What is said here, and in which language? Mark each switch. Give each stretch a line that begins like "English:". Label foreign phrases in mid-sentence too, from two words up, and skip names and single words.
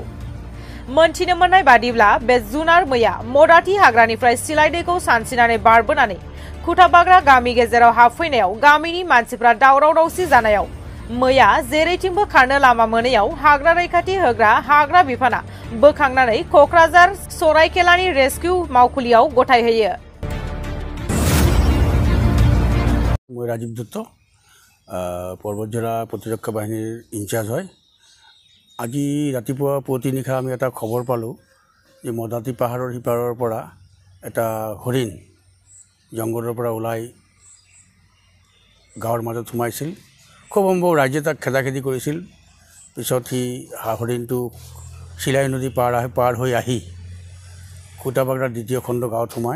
Bodo: मोनथिनो मोननाय बादिब्ला बे जुनार मैया मदाथि हाग्रानिफ्राय सिलाय दैखौ सानस्रिनानै बारबोनानै खुथाबाग्रा गामि गेजेराव हाबफैनायाव गामिनि मानसिफ्रा दावराव दावसि जानायाव मैया जेरैथिंबो खारनो लामा मोनैयाव हाग्रा रैखाथि होग्रा हाग्रा बिफाना बोखांनानै क'क्राझार सरायखेलानि रेस्किउ मावखुलियाव गथायहैयो।
Assamese: ৰাজীৱ দত্ত পৰ্বতজৰা প্ৰতিৰক্ষা বাহিনীৰ ইনচাৰ্জ হয়। আজি ৰাতিপুৱা পুৱতি নিশা আমি এটা খবৰ পালোঁ যে মদাতি পাহাৰৰ সিপাৰৰ পৰা এটা হৰিণ জংঘলৰ পৰা ওলাই গাঁৱৰ মাজত সোমাইছিল। খুব সম্ভৱ ৰাইজে তাক খেদাখেদি কৰিছিল। পিছত সি হৰিণটো চিলাই নদী পাৰ হৈ আহি খুটাবাগৰা দ্বিতীয় খণ্ড গাঁৱত সোমায়।